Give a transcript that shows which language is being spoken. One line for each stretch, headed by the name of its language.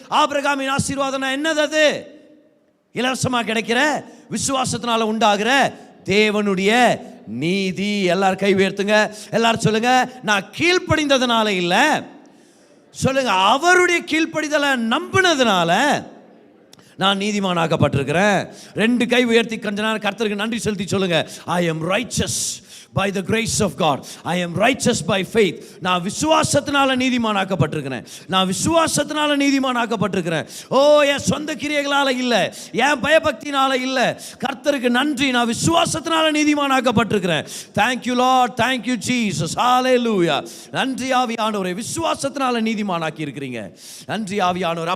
Tamil: ஆபிரகாமின் ஆசீர்வாதம் என்னது? அது இலவசமா கிடைக்கிற விசுவாசத்தினால உண்டாகிற தேவனுடைய நீதி. எல்லாரும் கை உயர்த்துங்க, எல்லாரும் சொல்லுங்க, நான் கீழ்ப்படிந்ததுனால இல்ல, சொல்லுங்க அவருடைய கீழ்ப்படிதலை நம்பினதுனால நான் நீதிமானாக்கப்பட்டிருக்கிறேன். 2 கை உயர்த்தி கொஞ்ச நேரம் கர்த்தருக்கு நன்றி செலுத்தி சொல்லுங்க,
English: I am righteous by the grace of God, I am righteous by faith.
Tamil: நான் விசுவாசத்தினால நீதிமானாக்கப்பட்டிருக்கிறேன், நான் விசுவாசத்தினால நீதிமானாக்கப்பட்டிருக்கிறேன். ஓ என் சொந்த கிரியைகளால இல்லை, என் பயபக்தினால இல்லை, கர்த்தருக்கு நன்றி, நான் விசுவாசத்தினால நீதிமானாக்கப்பட்டிருக்கிறேன்.
English: Thank you Lord, thank you Jesus, hallelujah.
Tamil: நன்றி ஆவியானவரே, விசுவாசத்தினால நீதிமானாக்கி இருக்கிறீங்க. நன்றி ஆவியானவர்.